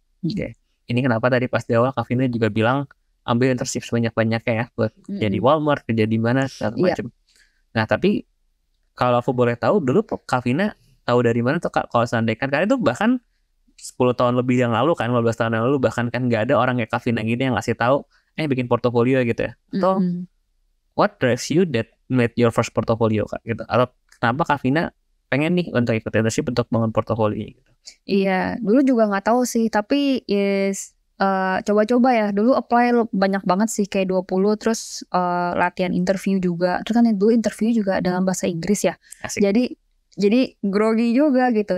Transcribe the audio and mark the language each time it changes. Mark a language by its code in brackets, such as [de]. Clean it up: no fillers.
[id] Oke. ini kenapa tadi pas di awal Kavina juga bilang ambil internship sebanyak-banyaknya ya buat jadi Walmart, kerja di mana segala macam. Nah tapi kalau aku boleh tahu dulu Kavina tahu dari mana tuh Kak kalau seandainya karena itu bahkan 10 tahun lebih yang lalu kan, 15 tahun yang lalu bahkan kan nggak ada orang kayak Kavina gini yang ngasih tahu bikin portofolio gitu ya. Atau [en] what drives you that made your first portfolio [id] Kak gitu. Atau kenapa Kavina pengen nih untuk ikut internship untuk bangun portofolio gitu. Iya, dulu juga nggak tahu sih, tapi coba-coba ya. Dulu apply banyak banget sih, kayak 20, terus latihan interview juga. Terus kan dulu interview juga dalam bahasa Inggris ya. Asik. Jadi grogi juga gitu.